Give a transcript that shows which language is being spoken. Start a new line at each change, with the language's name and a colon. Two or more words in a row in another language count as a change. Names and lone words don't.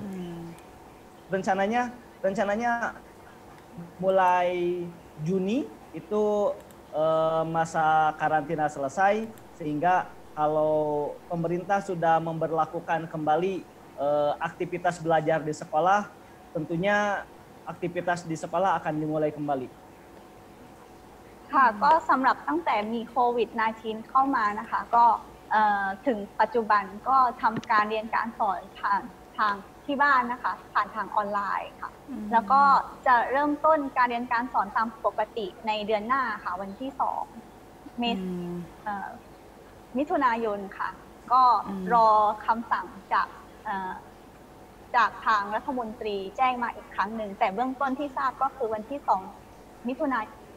Indonesian: Rencananya mulai Juni itu masa karantina selesai, sehingga kalau pemerintah sudah memberlakukan kembali aktivitas belajar di sekolah, tentunya aktivitas di sekolah akan dimulai kembali.
Thai: ค่ะก็สำหรับตั้งแต่มีโควิด -19 เข้ามานะคะก็ถึงปัจจุบันก็ทำ การเรียนการสอนผ่านทางที่บ้านนะคะผ่านทางออนไลน์ค่ะแล้วก็จะเริ่มต้นการเรียนการสอนตามปกติในเดือนหน้าค่ะวันที่2มิถุนายนค่ะก็รอคำสั่งจากทางรัฐมนตรีแจ้งมาอีกครั้งหนึ่งแต่เบื้องต้นที่ทราบก็คือวันที่2มิถุนายน